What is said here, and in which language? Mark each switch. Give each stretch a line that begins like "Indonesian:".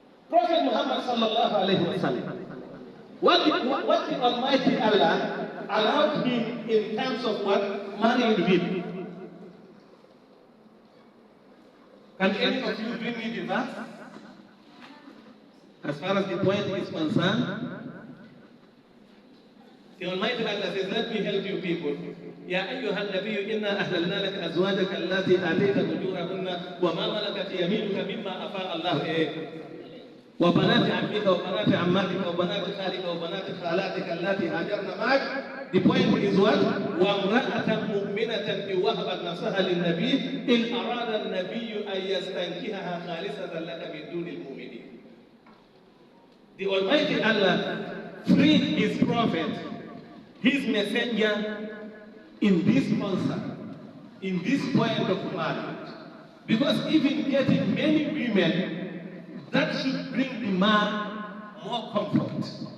English: Prophet Muhammad sallallahu alaihi wasallam. What the Almighty Allah allowed him in terms of what? Marrying women. Can any of you bring me the verse? As far as the point is concerned, the Almighty Allah says, let me help you people.
Arabic: يا أيها النبي إنا أهللنا لك أزواجك التي آتيت أجورهن وما ملكت يمينك مما أفاء الله إليك وبنات عمك وبنات عماتك وبنات خالك وبنات خالاتك اللاتي هاجرن معك.
English: The point is what?
Arabic: وامرأة مؤمنة إن وهبت نفسها للنبي إن أراد النبي أن يستنكحها خالصة لك من دون المؤمنين.
English: The Almighty Allah freed His Prophet, His Messenger, in this concern, in this point of marriage. Because even getting many women, that should bring the man more comfort.